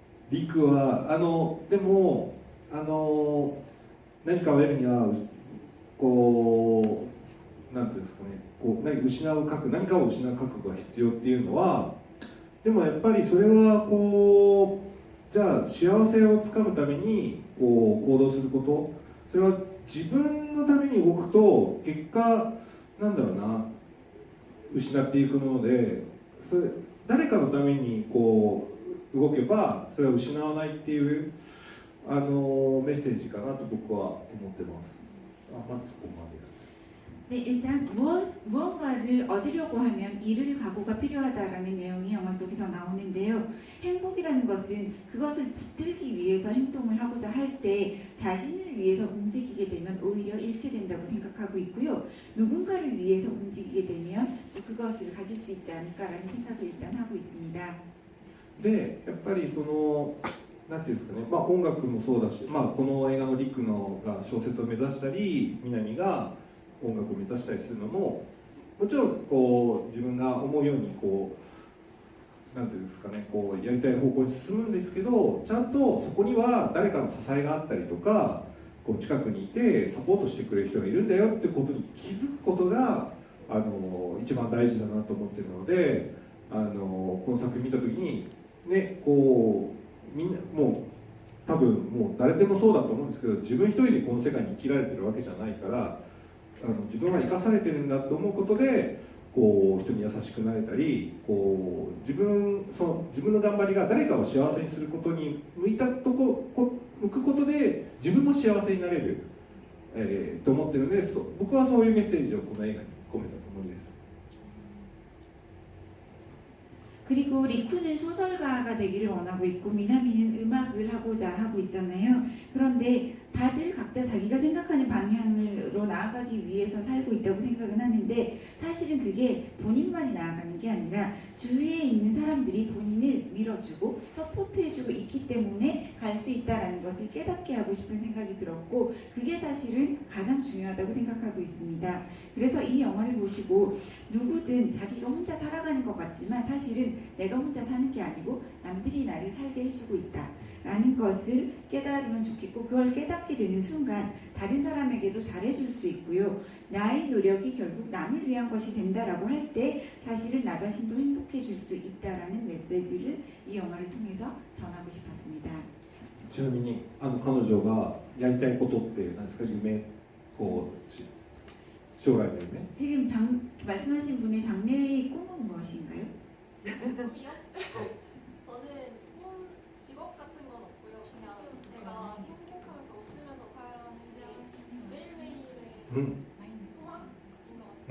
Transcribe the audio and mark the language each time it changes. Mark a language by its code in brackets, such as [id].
[ja] リクはでも何かを得るにはこうなんていうんですかねこう何かを失う覚悟が必要っていうのはでもやっぱりそれはこうじゃあ幸せをつかむためにこう行動することそれは自分のために動くと結果なんだろうな失っていくものでそれ誰かのためにこう動けばそれは失わないっていうメッセージかなと僕は思ってます。まずそこまで。 [ko] 네, 일단 무언가를 얻으려고 하면 이룰 각오가 필요하다라는 내용이 영화 속에서 나오는데요. 행복이라는 것은 그것을 붙들기 위해서 행동을 하고자 할 때 자신을 위해서 움직이게 되면 오히려 잃게 된다고 생각하고 있고요. 누군가를 위해서 움직이게 되면 또 그것을 가질 수 있지 않을까라는 생각을 일단 하고 있습니다. [ja] でやっぱりそのなんていうんですかね、音楽もそうだし、この映画のリクのが小説を目指したり、南が音楽を目指したりするのももちろんこう自分が思うようにこうなんていうんですかね、こうやりたい方向に進むんですけど、ちゃんとそこには誰かの支えがあったりとか、こう近くにいてサポートしてくれる人がいるんだよってことに気づくことが一番大事だなと思っているので、この作品見た時にね、こうみんなもう多分もう誰でもそうだと思うんですけど、自分一人でこの世界に生きられてるわけじゃないから、自分は生かされてるんだと思うことでこう人に優しくなれたり、こう自分の頑張りが誰かを幸せにすることに向くことで自分も幸せになれる、と思ってるので、僕はそういうメッセージをこの映画に込めたつもりです。 [ko] 그리고 리쿠는 소설가가 되기를 원하고 있고 미나미는 음악을 하고자 하고 있잖아요. 그런데 다들 각자 자기가 생각하는 방향으로 나아가기 위해서 살고 있다고 생각은 하는데 사실은 그게 본인만이 나아가는 게 아니라 주위에 있는 사람들이 본인을 밀어주고 서포트해주고 있기 때문에 갈 수 있다는 것을 깨닫게 하고 싶은 생각이 들었고 그게 사실은 가장 중요하다고 생각하고 있습니다. 그래서 이 영화를 보시고 누구든 자기가 혼자 살아가는 것 같지만 사실은 내가 혼자 사는 게 아니고 남들이 나를 살게 해주고 있다 라는 것을 깨달으면 좋겠고 그걸 깨닫게 되는 순간 다른 사람에게도 잘해줄 수 있고요. 나의 노력이 결국 남을 위한 것이 된다라고 할 때 사실은 나 자신도 행복해질 수 있다라는 메시지를 이 영화를 통해서 전하고 싶었습니다. [ja] ちなみに彼女がやりたいことって何ですか、夢、こう将来の夢。 [ko] 지금 말씀하신 분의 장래의 꿈은 무엇인가요? 꿈이요? 저는 꿈 직업 같은 건 없고요. 그냥 제가 행복하면서 웃으면서 사는 게 매일매일의 소망인 것 같아요.